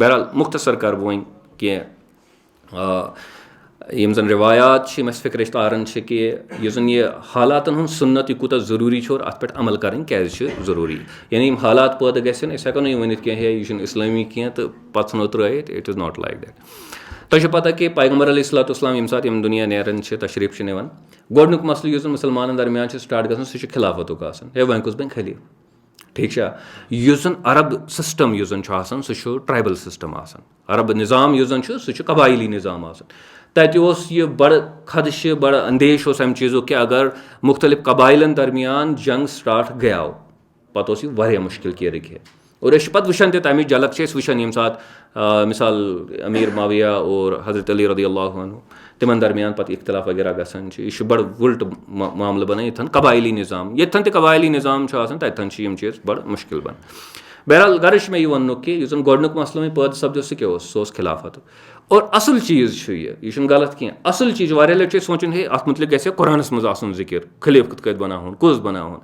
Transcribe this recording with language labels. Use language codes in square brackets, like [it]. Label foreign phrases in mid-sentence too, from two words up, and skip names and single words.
[ks] بہرحال مُختصر کرٕ بہٕ وۄنۍ کینٛہہ یِم زن روایات چھِ یِم اَسہِ فِکرِچ تاران چھِ کہِ یُس زن یہِ حالاتن ہُنٛد سُنت یہِ کوٗتاہ ضروٗری چھُ اور اتھ پٮ۪ٹھ عمل کرٕنۍ کیازِ چھِ ضروٗری. یعنی یِم حالات پٲدٕ گژھن أسۍ ہٮ۪کو نہٕ یہِ ؤنِتھ کینٛہہ ہے یہِ چھُنہٕ اسلٲمی کینٛہہ تہٕ پتہٕ ژھٕنو ترٲیِتھ. [en] It is not like that. [ks] تۄہہِ چھو پتہ کہِ پیغمبر [ar] علیہ الصلاتُ وسلام [ks] ییٚمہِ ساتہٕ یِم دُنیا نیران چھِ تشریٖف چھِ نِوان گۄڈنیُک مسلہٕ یُس زن مُسلمانن درمیان چھُ سٹاٹ گژھان سُہ چھُ خِلافَتُک آسان. ہے وۄنۍ کُس بنہِ خلیٖف. ٹھیٖک چھا؟ یُس زن عرب سسٹم یُس زن چھُ آسان سُہ چھُ [en] tribal system [ks] آسان. عرب نظام یُس زن چھُ سُہ چھُ قبایلی نظام آسان. تتہِ اوس یہِ بڑٕ خدشہٕ بڑٕ اندیش اوس امہِ چیٖزُک کہِ اگر مُختٔلِف قبایلن درمیان جنگ سٹاٹ گٔیو پتہٕ اوس یہِ واریاہ مُشکل کہِ رٕکھِ. اور أسۍ چھِ پتہٕ وٕچھان تہِ تمِچ جھلک چھِ أسۍ وٕچھان ییٚمہِ ساتہٕ مِثال امیٖر معاویہ اور حضرت علی [ar] رضی اللہ عنہ [ks] تمن درمیان پتہٕ اختلاف وغیرہ گژھان چھِ. یہِ چھُ بڑٕ وٕلٹ معاملہٕ بنان ییٚتھن قبٲیلی نظام ییٚتھن تہِ قبٲیلی نظام چھُ آسان تتھن چھِ یِم چیٖز بڑٕ مُشکل بنان. بہرحال غرض چھُ مےٚ یہِ وَننُک کہِ یُس زن گۄڈنیُک مسلہٕ وۄنۍ پٲدٕ سپدیو سُہ کیٛاہ اوس, سُہ اوس خلافت. اور اصل چیٖز چھُ یہِ چھُنہٕ غلط کینٛہہ. اصل چیٖز واریاہ لٹہِ چھُ أسۍ سونٛچان ہے اتھ متعلق گژھِ ہا قرآنس منٛز آسُن ذِکر, خلیف کِتھ کٔنۍ بناوہون, کُس بناوہون.